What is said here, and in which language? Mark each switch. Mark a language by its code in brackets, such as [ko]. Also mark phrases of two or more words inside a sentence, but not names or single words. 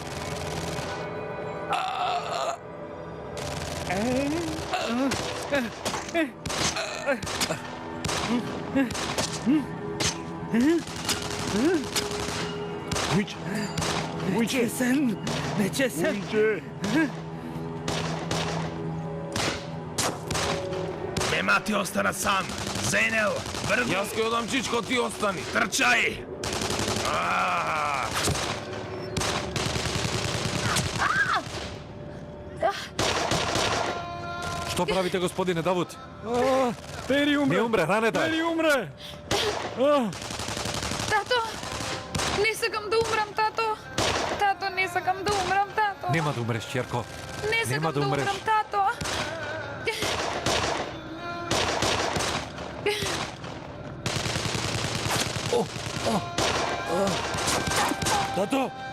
[mk] Уйче! Уйче! Нечесен! Нечесен! Уйче! Нема ти остана сам. Зейнел, бързо! Јас ќе одам чичко, ти остани! Трчай! [sr] Što pravite, gospodine Davut? [mk] Пери умре! Не умре, ранета е. Пери умре! Тато! Не сакам да умрам, тато! Тато, не сакам да умрам, тато! Нема да умреш, черко. Не сакам нема да да умреш. умрам, тато! Тато!